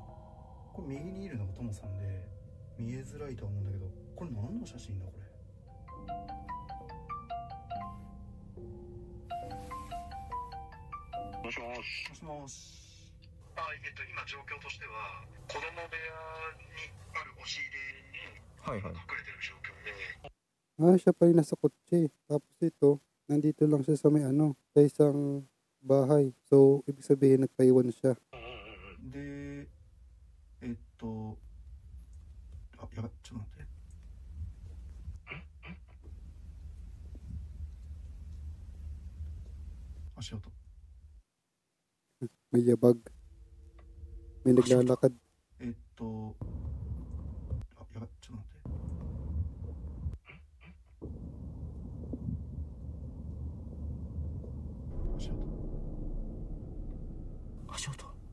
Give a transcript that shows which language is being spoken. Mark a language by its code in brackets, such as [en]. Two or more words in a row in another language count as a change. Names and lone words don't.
[ja] これ右にいるのがトモさんで見えづらいとは思うんだけど、これ何の写真だこれ。もしもし。もしもし。今状況としては子供部屋にある押し入れに隠れてる状況で。 [tl] Siya pa yung nasa kotse. Tapos ito, nandito lang siya sa may sa isang bahay. So, ibig sabihin nagpaiwan siya. [ja] で、あ、やばい、ちょっと待って。足音。 [tl] May yabag. May naglalakad. [ja] あ、やばい、ちょっと待って。足音。足音。